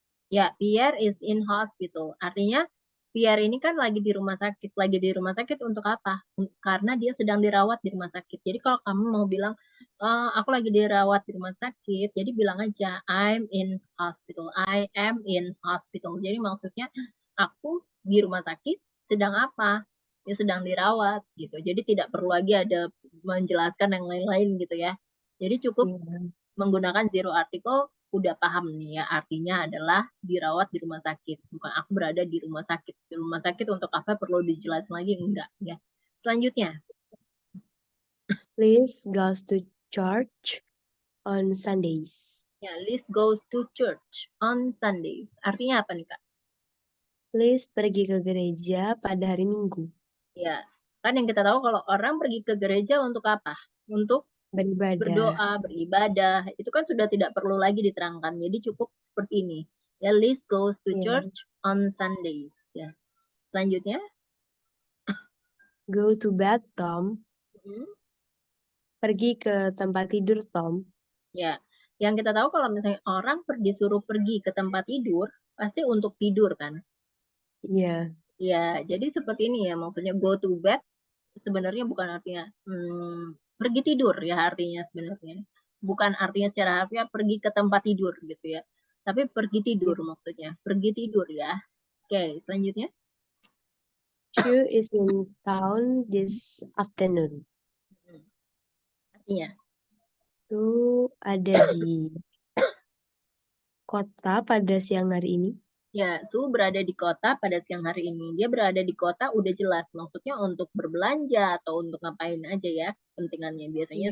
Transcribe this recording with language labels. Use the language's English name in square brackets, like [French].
[English] Ya, Pierre is in hospital. [Indonesian] Artinya Pierre ini kan lagi di rumah sakit. Lagi di rumah sakit untuk apa? Karena dia sedang dirawat di rumah sakit. Jadi kalau kamu mau bilang, aku lagi dirawat di rumah sakit, jadi bilang aja, [English] I'm in hospital. I am in hospital. [Indonesian] Jadi maksudnya, aku di rumah sakit sedang apa? Ya sedang dirawat gitu. Jadi tidak perlu lagi ada menjelaskan yang lain-lain gitu ya. Jadi cukup menggunakan zero article, udah paham nih ya, artinya adalah dirawat di rumah sakit, bukan aku berada di rumah sakit. Di rumah sakit untuk apa perlu dijelasin lagi? Enggak ya. Selanjutnya, [English] Liz goes to church on Sundays. ya, Liz goes to church on Sundays. [Indonesian] Artinya apa nih Kak? Liz pergi ke gereja pada hari Minggu. Ya, kan yang kita tahu kalau orang pergi ke gereja untuk apa? Untuk beribadah. Berdoa, beribadah. Itu kan sudah tidak perlu lagi diterangkan. Jadi cukup seperti ini. [English] Ya, Liz goes to church on Sundays. [Indonesian] Ya. Selanjutnya. [English] Go to bed, Tom. [Indonesian] Pergi ke tempat tidur, Tom. Ya, yang kita tahu kalau misalnya orang disuruh pergi ke tempat tidur, pasti untuk tidur kan? Iya. Ya, jadi seperti ini ya, maksudnya [English] go to bed [Indonesian] sebenarnya bukan artinya pergi tidur ya artinya sebenarnya. Bukan artinya secara harfiah pergi ke tempat tidur gitu ya. Tapi pergi tidur maksudnya, pergi tidur ya. Oke, selanjutnya. [English] Sue is in town this afternoon. [Indonesian] Artinya? Sue ada di kota pada siang hari ini. Ya, Su berada di kota pada siang hari ini. Dia berada di kota udah jelas. Maksudnya untuk berbelanja atau untuk ngapain aja ya pentingannya. Biasanya